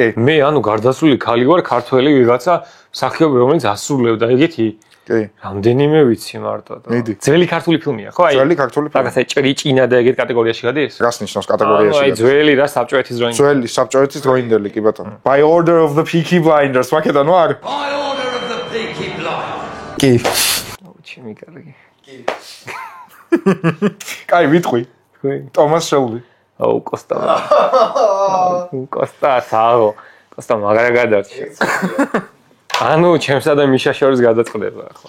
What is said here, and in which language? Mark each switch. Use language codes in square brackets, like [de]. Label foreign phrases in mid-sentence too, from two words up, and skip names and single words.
[ka] მე ანუ გარდაცვლილი ქალი ვარ, ქართველი ვიღაცა სახიობი რომელიც ასრულებდა ეგეთი კი. რამდენიმე ვიცი მარტო და მიდი. ძველი ქართული ფილმია, ხო? აი. ძველი ქართული ფილმი. რაღაცა ჭრიჭინა და ეგეთ კატეგორიაში გადის? რას ნიშნავს კატეგორიაში? აი ძველი რა საბჭოეთის დროინდელი. ძველი საბჭოეთის დროინდელი კი ბატონო. [en] By order of the Peaky Blinders, [ka] ვაკედან ვარ? [en] By order of the Peaky Blinders. [ka] კი. ჩემი კარგი. კაი, ვიტყვი. თქვი. ტომას შელბი. აუ კოსტა. კოსტა საო. კოსტა მაგარა გადარჩა. ანუ ჩემსა და მიშა შორის გადაწყდება ახლა.